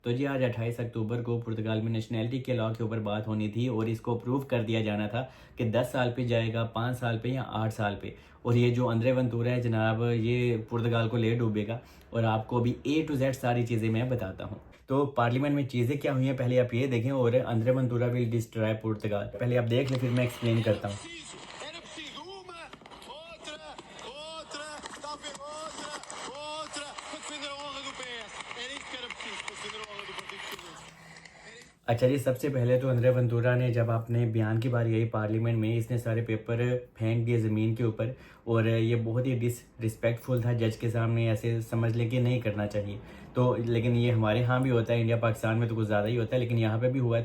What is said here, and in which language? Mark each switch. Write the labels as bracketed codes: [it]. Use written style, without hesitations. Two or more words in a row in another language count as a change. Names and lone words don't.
[hi] तो जी आज 28 अक्टूबर को पुर्तगाल में नेशनैलिटी के लॉ के ऊपर बात होनी थी और इसको अप्रूव कर दिया जाना था कि 10 साल पे जाएगा, 5 साल पे या 8 साल पे। और ये जो अंद्रे वेंतुरा है जनाब, ये पुर्तगाल को ले डूबेगा। और आपको अभी [en] A to Z [hi] सारी चीज़ें मैं बताता हूँ। तो पार्लियामेंट में चीज़ें क्या हुई हैं पहले आप ये देखें। और [en] André Ventura will destroy Portugal, [hi] पहले आप देख लें फिर मैं एक्सप्लेन करता हूँ। [pt] Era preciso uma, outra, talvez outra, para defender a honra do PS. Era isto que era preciso para defender a honra do Partido Socialista. [hi] अच्छा जी, सबसे पहले तो अंद्रे वेंतुरा ने जब अपने बयान की बारी आई पार्लियामेंट में, इसने सारे पेपर फेंक दिए ज़मीन के ऊपर। और ये बहुत ही डिसरिस्पेक्टफुल था जज के सामने, ऐसे समझ लें कि नहीं करना चाहिए। तो लेकिन ये हमारे यहाँ भी होता है, इंडिया पाकिस्तान में तो कुछ ज़्यादा ही होता है, लेकिन यहाँ पे भी हुआ है।